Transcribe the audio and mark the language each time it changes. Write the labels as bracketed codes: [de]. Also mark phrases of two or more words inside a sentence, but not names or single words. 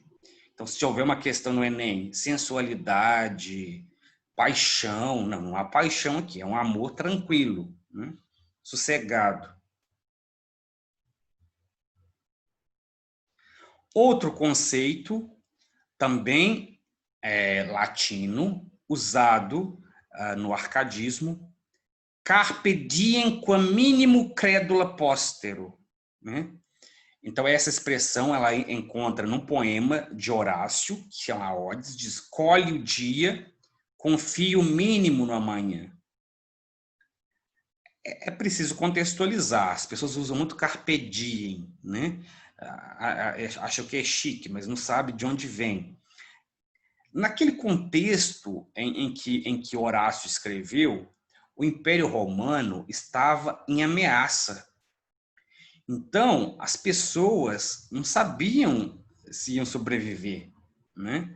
[pt] Então, se houver uma questão no Enem, sensualidade, paixão, não há paixão aqui, é um amor tranquilo, né? Sossegado. Outro conceito, também latino, usado no arcadismo, [la] carpe diem quam minimo credula postero, [pt] né? Então, essa expressão ela encontra num poema de Horácio, que chama Odes, diz: colhe o dia, confia o mínimo no amanhã. É preciso contextualizar. As pessoas usam muito [la] carpe diem, [pt] né? Acham que é chique, mas não sabe de onde vem. Naquele contexto em que Horácio escreveu, o Império Romano estava em ameaça. Então, as pessoas não sabiam se iam sobreviver, né?